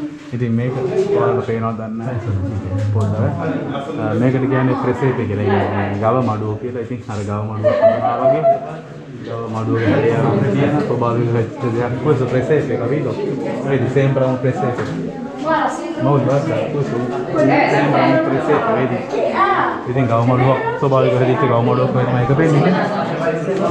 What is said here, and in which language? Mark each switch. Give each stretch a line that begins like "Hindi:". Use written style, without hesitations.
Sinhala: ඉතින් මේක ඔයාලට පේනවද දන්නේ නැහැ පොඩ්ඩක්. මේකට කියන්නේ ප්‍රෙසේපේ කියලා. ඒ ගව මඩුව කියලා. ඉතින් අර ගව මඩුව වගේ ගව මඩුවේ හැදෙන කියන ස්වභාවික වෙච්ච දෙයක්.
Italian: questo presepe, capito? Vedi, sembra un presepe. No, guarda, questo sembra un presepe, vedi?
Sinhala: ඉතින් ගව මඩුව ස්වභාවික හැදිච්ච ගව මඩුවක් වගේ තමයි එක පේන්නේ.